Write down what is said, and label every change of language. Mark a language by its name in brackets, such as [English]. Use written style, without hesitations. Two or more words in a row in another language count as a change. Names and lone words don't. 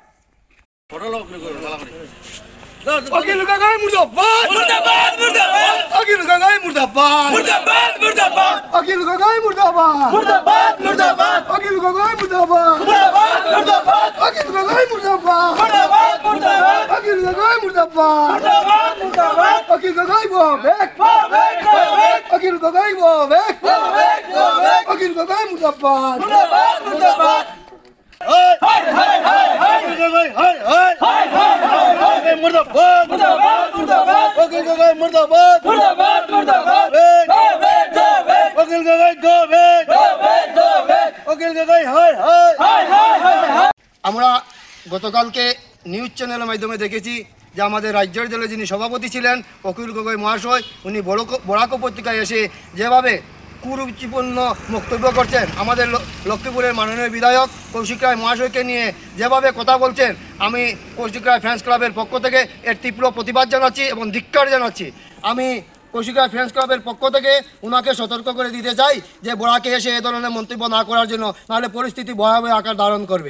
[Bangla] অখিল গগৈ মুর্দাবাদ মুর্দাবাদ মুর্দাবাদ অখিল গগৈ মুর্দাবাদ মুর্দাবাদ মুর্দাবাদ অখিল গগৈ মুর্দাবাদ মুর্দাবাদ মুর্দাবাদ অখিল গগৈ মুর্দাবাদ মুর্দাবাদ মুর্দাবাদ অখিল গগৈ মুর্দাবাদ মুর্দাবাদ মুর্দাবাদ অখিল গগৈ মুর্দাবাদ মুর্দাবাদ মুর্দাবাদ অখিল গগৈ [English] go back go back go back [Bangla] অখিল গগৈ [English] go back go back go back [Bangla] অখিল গগৈ মুর্দাবাদ মুর্দাবাদ মুর্দাবাদ হাই হাই হাই হাই অখিল গগৈ হাই হাই হাই হাই হাই মুর্দাবাদ মুর্দাবাদ মুর্দাবাদ অখিল গগৈ মুর্দাবাদ মুর্দাবাদ মুর্দাবাদ [English] go back go back [Bangla] অখিল গগৈ [English] go back go back go back [Bangla] অখিল গগৈ হাই হাই হাই হাই হাই। আমরা গতকালকে নিউজ চ্যানেলের মাধ্যমে দেখেছি যে আমাদের রাজ্যের দলের যিনি সভাপতি ছিলেন অখিল গগৈ মহাশয়, উনি বরাক উপত্যকায় এসে যেভাবে কুরুচিপূর্ণ বক্তব্য করছেন, আমাদের লক্ষ্মীপুরের মাননীয় বিধায়ক কৌশিক রায় মহাশয়কে নিয়ে যেভাবে কথা বলছেন, আমি কৌশিক রায় ফ্রেন্ডস ক্লাবের পক্ষ থেকে এর তীব্র প্রতিবাদ জানাচ্ছি এবং ধিক্কার জানাচ্ছি। আমি কৌশিক রায় ফ্রেন্ডস ক্লাবের পক্ষ থেকে ওনাকে সতর্ক করে দিতে চাই যে বরাকে এসে এ ধরনের মন্তব্য না করার জন্য, নাহলে পরিস্থিতি ভয়াবহ আকার ধারণ করবে।